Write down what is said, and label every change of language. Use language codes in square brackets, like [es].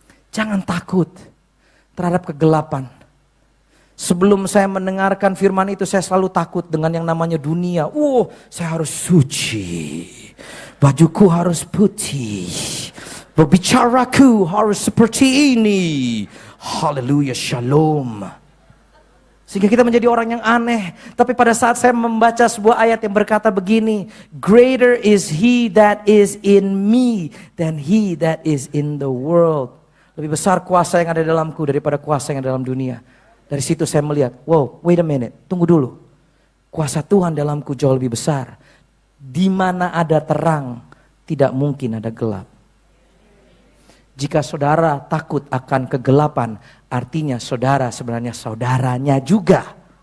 [id] Jangan takut terhadap kegelapan. Sebelum saya mendengarkan firman itu, saya selalu takut dengan yang namanya dunia. Saya harus suci. Bajuku harus putih. Berbicaraku harus seperti ini. Haleluya, shalom. Sehingga kita menjadi orang yang aneh. Tapi pada saat saya membaca sebuah ayat yang berkata begini. [en] Greater is he that is in me than he that is in the world. [id] Lebih besar kuasa yang ada dalamku daripada kuasa yang ada dalam dunia. Dari situ saya melihat, wow, [en] wait a minute, [id] tunggu dulu. Kuasa Tuhan dalamku jauh lebih besar. Di mana ada terang, tidak mungkin ada gelap. Jika saudara takut akan kegelapan, artinya saudara sebenarnya saudaranya juga.